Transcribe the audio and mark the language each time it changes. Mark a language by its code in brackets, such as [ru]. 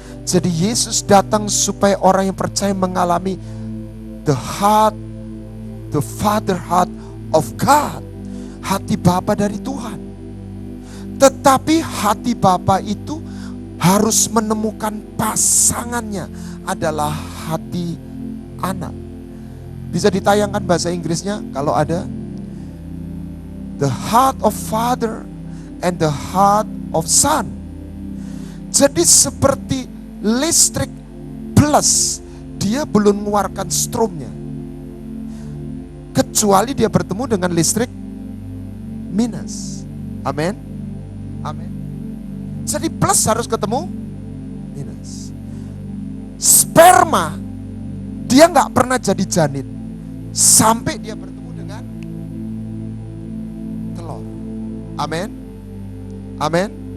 [id] Jadi Yesus datang supaya orang yang percaya mengalami [en] the father heart of God, [id] hati Bapa dari Tuhan. Tetapi hati Bapa itu harus menemukan pasangannya, adalah hati anak. Bisa ditayangkan bahasa Inggrisnya kalau ada. [en] The heart of father and the heart of son. [id] Jadi seperti listrik plus, dia belum mengeluarkan stromnya, kecuali dia bertemu dengan listrik minus. Amin. Amin. Jadi plus harus ketemu minus. Sperma, dia gak pernah jadi janin sampai dia bertemu dengan telur. Amin. Amin.